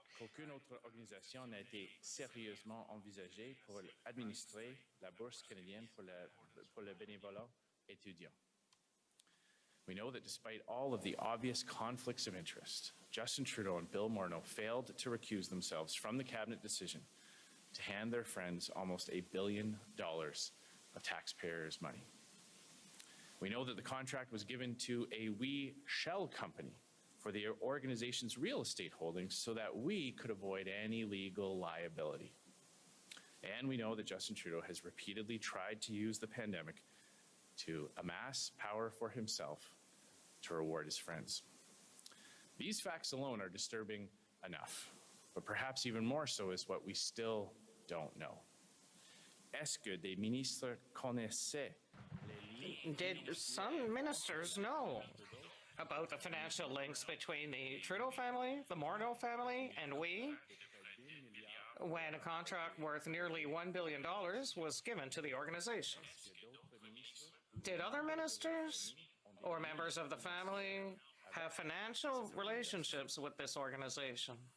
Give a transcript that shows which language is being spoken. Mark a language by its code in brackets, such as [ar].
[fr] Qu'aucune autre organisation n'a été sérieusement envisagée pour administrer la bourse canadienne pour le bénévolat étudiant. [en] We know that despite all of the obvious conflicts of interest, Justin Trudeau and Bill Morneau failed to recuse themselves from the cabinet decision to hand their friends almost $1 billion of taxpayers' money. We know that the contract was given to a WE shell company for the organization's real estate holdings so that we could avoid any legal liability. And we know that Justin Trudeau has repeatedly tried to use the pandemic to amass power for himself to reward his friends. These facts alone are disturbing enough, but perhaps even more so is what we still don't know. [fr] Est-ce que des ministres connaissaient [en] Did some ministers know about the financial links between the Trudeau family, the Morneau family, and WE when a contract worth nearly $1 billion was given to the organization? Did other ministers or members of the family have financial relationships with this organization?